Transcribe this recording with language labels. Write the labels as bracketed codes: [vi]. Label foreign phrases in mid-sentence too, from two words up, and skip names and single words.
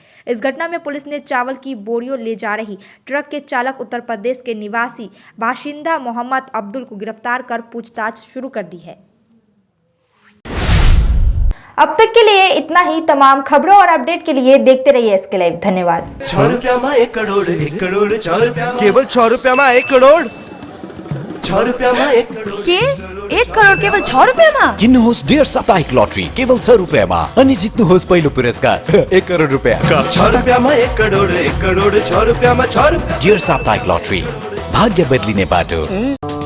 [hi] इस घटना में पुलिस ने चावल की बोरियों ले जा रही ट्रक के चालक उत्तर प्रदेश के निवासी बाशिंदा मोहम्मद अब्दुल को गिरफ्तार कर पूछताछ शुरू कर दी है। अब तक के लिए इतना ही। तमाम खबरों और अपडेट के लिए देखते रहिए SK लाइव। धन्यवाद। 6 रुपया में 1 करोड़, 1 करोड़ 6 रुपया, केवल 6 रुपया में 1 करोड़, 6 रुपया में 1 करोड़ [ne] के 1 करोड़ केवल 6 रुपयामा? किन्नुहोस् डेढ साप्ताहिक लटरी केवल 6 रुपैयाँमा अनि जित्नुहोस् पहिलो पुरस्कार 1 करोड रुपैयाँ। 6 रुपयामा 1 करोड, 1 करोड 6 रुपयामा 6 रुपया। डेढ साप्ताहिक लटरी, भाग्य बदलिने बाटो।